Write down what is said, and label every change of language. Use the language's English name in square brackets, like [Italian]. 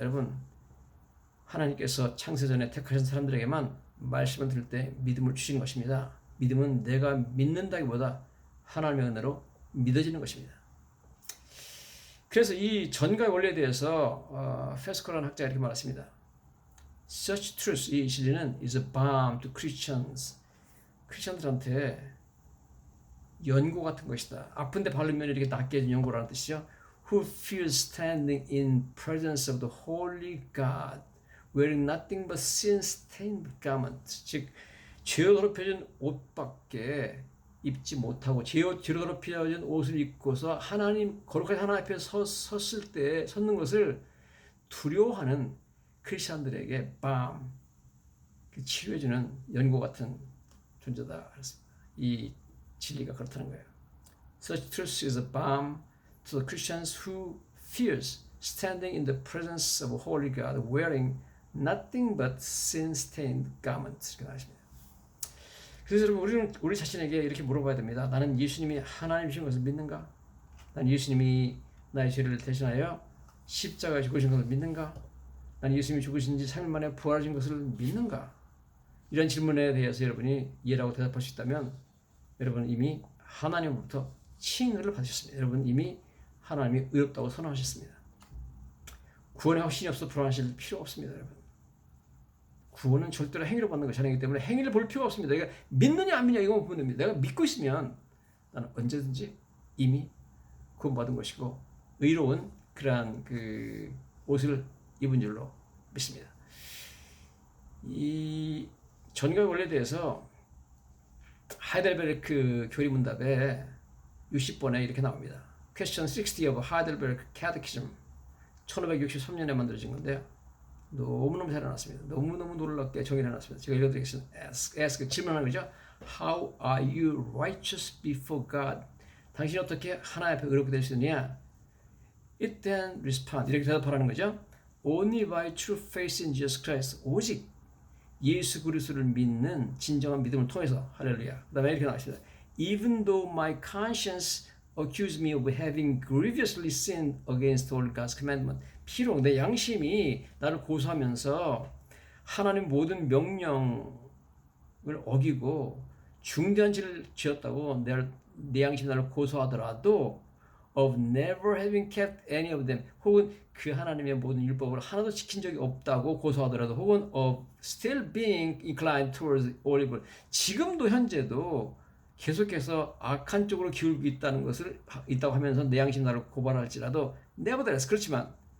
[Korean] 여러분, 하나님께서 창세전에 택하신 사람들에게만 말씀을 들을 때 믿음을 주신 것입니다. 믿음은 내가 믿는다기보다 하나님의 은혜로 믿어지는 것입니다. 그래서 이 전가의 원리에 대해서 페스코라는 학자가 이렇게 말했습니다. [English] Such truth, [Korean] 이 진리는 [English] is a balm to Christians. [Korean] 크리스천들한테 연고 같은 것이다. 아픈데 바르면 이렇게 낫게 해준 연고라는 뜻이죠. [English] Who feels standing in presence of the holy God, wearing nothing but sin-stained garment. [Korean] 즉, 죄로 더럽혀진 옷밖에 입지 못하고 죄로 더럽혀진 옷을 입고서 거룩한 하나님 앞에 섰을 때 섰는 것을 두려워하는 크리스천들에게 치료해주는 연고 같은 존재다. 그렇습니다. 이 진리가 그렇다는 거예요. [English] Such truth is a balm to the Christians who fears standing in the presence of a holy God wearing nothing but sin-stained garments. [Korean] 이렇게 나십니다. 그래서 여러분, 우리는 우리 자신에게 이렇게 물어봐야 됩니다. 나는 예수님이 하나님이신 것을 믿는가? 난 예수님이 나의 죄를 대신하여 십자가에 죽으신 것을 믿는가? 난 예수님이 죽으신 지 3일 만에 부활하신 것을 믿는가? 이런 질문에 대해서 여러분이 예라고 대답할 수 있다면 여러분은 이미 하나님으로부터 칭의를 받으셨습니다. 여러분 이미 하나님이 의롭다고 선언하셨습니다. 구원의 확신이 없어 불안하실 필요 없습니다. 여러분, 구원은 절대로 행위로 받는 것이 아니기 때문에 행위를 볼 필요가 없습니다. 내가 믿느냐 안 믿느냐 이것만 보면 됩니다. 내가 믿고 있으면 나는 언제든지 이미 구원받은 것이고 의로운 그러한 그 옷을 입은 줄로 믿습니다. 이 전가의 원리에 대해서 하이델베르크 교리문답에 60번에 이렇게 나옵니다. [English] Question 60 of Heidelberg Catechism [Korean] 1563년에 만들어진 건데요. 너무너무 잘 해놨습니다. 너무너무 놀랍게 정의해놨습니다. 제가 읽어드리겠습니다. ask 질문하는 거죠. [English] How are you righteous before God? [Korean] 당신이 어떻게 하나님 앞에 의롭게 될 수 있느냐? [English] It then respond. [Korean] 이렇게 대답하라는 거죠. [English] Only by true faith in Jesus Christ. [Korean] 오직 예수 그리스도를 믿는 진정한 믿음을 통해서. 할렐루야. 그 다음에 이렇게 나왔습니다. [English] Even though my conscience accused me of having grievously sinned against all God's commandment. [Korean] 비록 내 양심이 나를 고소하면서 하나님 모든 명령을 어기고 중대한 죄를 지었다고 내 양심이 나를 고소하더라도 [English] of never having kept any of them, [Korean] 혹은 그 하나님의 모든 율법을 하나도 지킨 적이 없다고 고소하더라도, 혹은 [English] of still being inclined towards all evil, [Korean] 지금도 현재도 계속해서 악한 쪽으로 기울고 있다고 하면서 내 양심 나를 고발할지라도 [English] nevertheless, [Korean] 그렇지만